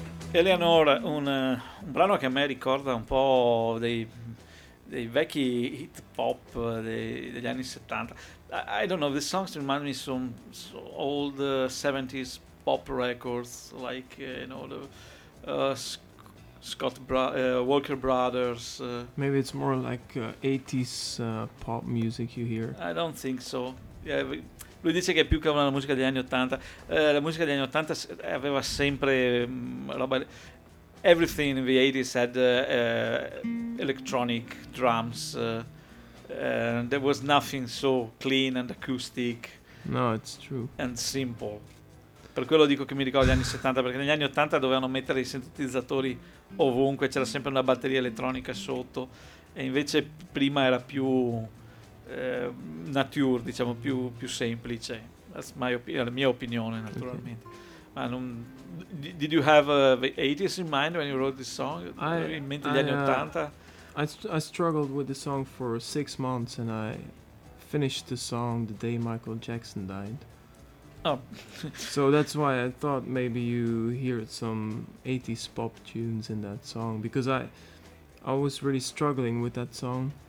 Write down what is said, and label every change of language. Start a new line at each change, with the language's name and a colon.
Italian: Eleanor, un brano che a me ricorda un po' dei vecchi hit pop degli anni 70.
English: I don't know, the songs remind me some old 70s pop records, like, you know, the Walker Brothers. Maybe it's more like 80s pop music you hear. I don't think so.
Italian: Yeah, lui dice che è più che una musica degli anni 80. La musica degli anni 80 aveva sempre roba.
English: Everything in the 80s had electronic drums. There was nothing so clean and acoustic. No, it's true. And simple.
Italian: Per quello dico che mi ricordo gli anni 70, perché negli anni 80 dovevano mettere i sintetizzatori ovunque, c'era sempre una batteria elettronica sotto, e invece prima era più nature, diciamo, più semplice.
English: That's my
Italian: la mia opinione, naturalmente. Okay. Ma non,
English: did you have the 80s in mind when you wrote this song?
Italian: In mente gli anni 80?
English: I struggled with the song for 6 months and I finished the song the day Michael Jackson died. Oh. So that's why I thought maybe you hear some 80s pop tunes in that song, because I was really struggling with that song.